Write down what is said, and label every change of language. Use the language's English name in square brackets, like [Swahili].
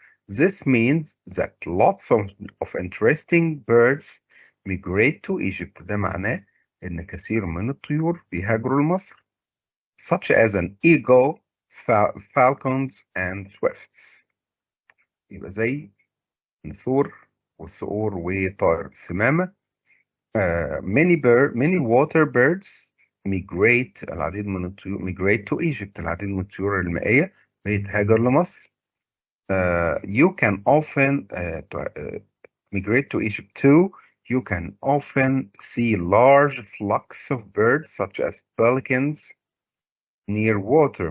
[English] This means that lots of interesting birds migrate to Egypt. [Arabic] ده معناه إن كثير من الطيور بيهاجروا لمصر [English] such as an eagle, falcons and swifts. [Arabic] يبقى زي نسور والصقور وطائر السمامة. [English] Many water birds migrate. [Arabic] العديد من الطيور [English] migrate to Egypt. [Arabic] العديد من الطيور المائية بتهاجر لمصر. [English] You can often migrate to Egypt too. You can often see large flocks of birds such as pelicans near water.